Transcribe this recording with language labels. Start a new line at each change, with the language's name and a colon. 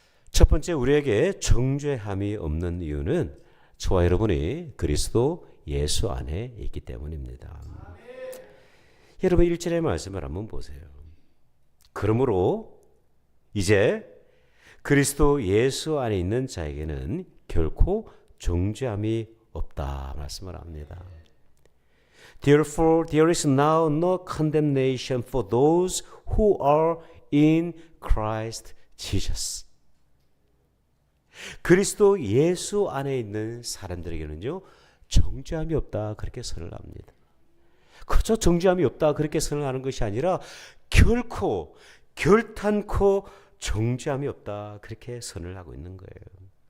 Korean: 첫 번째, 우리에게 정죄함이 없는 이유는 저와 여러분이 그리스도 예수 안에 있기 때문입니다. 여러분, 1절의 말씀을 한번 보세요. 그러므로 이제 그리스도 예수 안에 있는 자에게는 결코 정죄함이 없다 말씀을 합니다.
English: Therefore, there is now no condemnation for those who are in Christ Jesus.
Korean: 그리스도 예수 안에 있는 사람들에게는요, 정죄함이 없다 그렇게 선을 합니다. 그저 정죄함이 없다 그렇게 선을 하는 것이 아니라 결코 결탄코 정죄함이 없다 그렇게 선을 하고 있는 거예요.